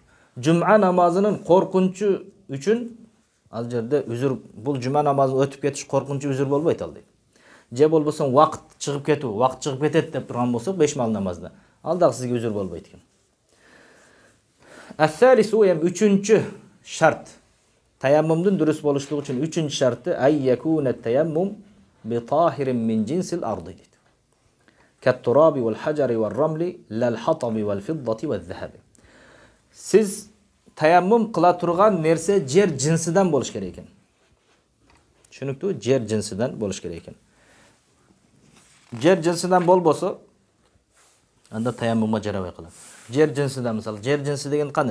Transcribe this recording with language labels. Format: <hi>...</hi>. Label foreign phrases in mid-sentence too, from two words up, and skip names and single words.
<ky>Жума намазынын коркунчу үчүн ал жерде үзүр, бул жума намазын өтүп кетиш коркунчу үзүр болбойт ал дейт. Же болбосо вакыт чыгып кетет деп турган болсок 5 мал намазда. Ал дагы сизге үзүр болбойт экен. Ас-салису үчүнчү шарт. Таяммумдун дурус болуштугу үчүн үчүнчү шарты</ky> <ar>أي يكون التيمم بطاهرٍ من جنس الأرض</ar> <ky>дейт.</ky> <ar>كالتراب والحجر والرمل لا الحطب والفضة والذهب.</ar> <ky>Сиз таяммум кыла турган нерсе жер жинсидан болуш керек экен. Түшүнүктүү? Жер жинсидан болуш керек экен. Жер жинсидан болбосо анда таяммумга жарабай калат. Жер жинсидан, мисалы, жер жинси деген кандай?</ky>